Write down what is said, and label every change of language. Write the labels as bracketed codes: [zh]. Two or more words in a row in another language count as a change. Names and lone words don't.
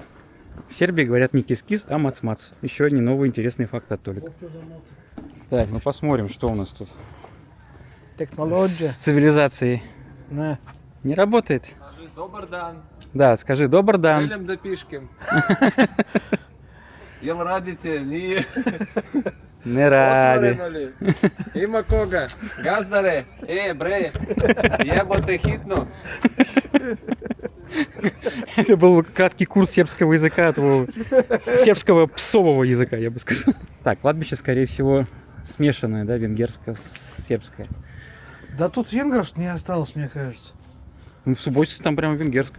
[ru] В Сербии говорят не кис-кис, а мац-мац. Еще один новый интересный факт от Толика. Так, ну посмотрим, что у нас тут. Технология. С цивилизацией. Не. Не работает? Скажи [sr] добр дан. [ru] Да, скажи [sr] добр дан. Желем да пишкем. Jel radite? Nije. Не ради. Otvoreno li? Ima koga? Gazdare? Bre, jebote hitno. [ru] Это был краткий курс сербского языка, сербского псового языка, я бы сказал. Так, кладбище, скорее всего, смешанное, да, венгерско-сербское. Да тут венгров не осталось, мне кажется. Ну, в Субботице там прям венгерское.